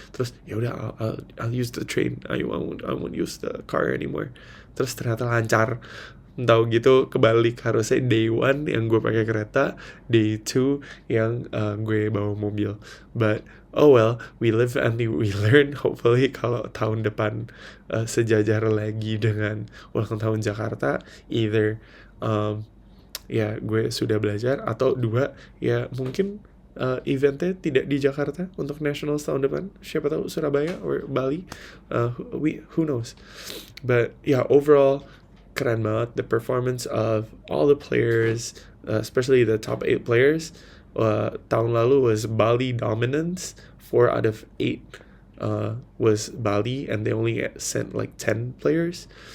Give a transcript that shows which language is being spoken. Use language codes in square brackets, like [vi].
[id] Terus ya udah, [en] I'll use the train, I won't use the car anymore. [id] Terus ternyata lancar. Tahu gitu kebalik, harusnya day 1 yang gue pakai kereta, day 2 yang gue bawa mobil. [en] But oh well, we live and we learn. [id] Hopefully kalau tahun depan sejajar lagi dengan ulang tahun Jakarta, either ya gue sudah belajar, atau 2 ya mungkin eventnya tidak di Jakarta untuk Nationals tahun depan, siapa tahu Surabaya or Bali, [en] who knows. But yeah, overall [id] keren banget [en] the performance of all the players, especially the top 8 players. [id] Tahun lalu [en] was Bali dominance, 4 out of 8 was Bali, and they only sent like 10 players.